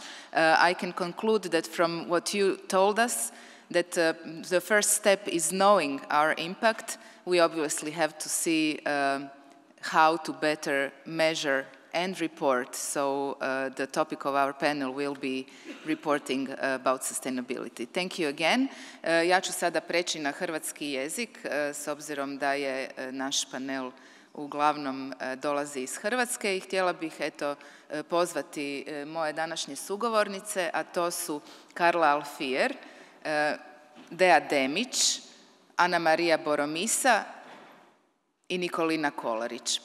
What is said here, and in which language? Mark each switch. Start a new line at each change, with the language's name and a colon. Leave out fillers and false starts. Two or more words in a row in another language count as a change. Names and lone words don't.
English: I can conclude that from what you told us, that the first step is knowing our impact. We obviously have to see how to better measure and report. So the topic of our panel will be reporting about sustainability. Thank you again.
Croatian: Ja ću sada preći na hrvatski jezik, s obzirom da je naš panel uglavnom dolazi iz Hrvatske, i htjela bih pozvati moje današnje sugovornice, a to su Karla Alfier, Dea Demić, Ana Marija Boromisa i Nikolina Kolarić.